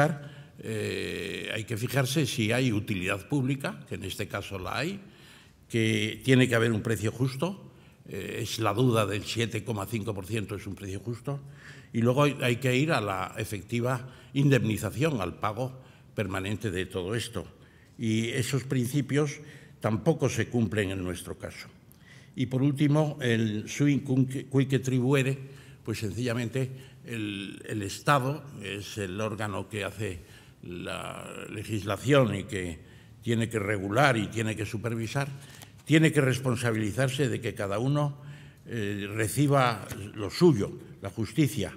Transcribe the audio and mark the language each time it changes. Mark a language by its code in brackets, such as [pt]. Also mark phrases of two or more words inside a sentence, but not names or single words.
[es] fijarse si hay utilidad pública, que en este caso la hay, que tiene que haber un precio justo, es la duda del 7,5% es un precio justo, y luego hay que ir a la efectiva indemnización, al pago permanente de todo esto. Y esos principios tampoco se cumplen en nuestro caso. Y por último, el [la] sui cuique tribuere, [es] pues sencillamente el Estado es el órgano que hace la legislación y que tiene que regular y tiene que supervisar, tiene que responsabilizarse de que cada uno reciba lo suyo, la justicia.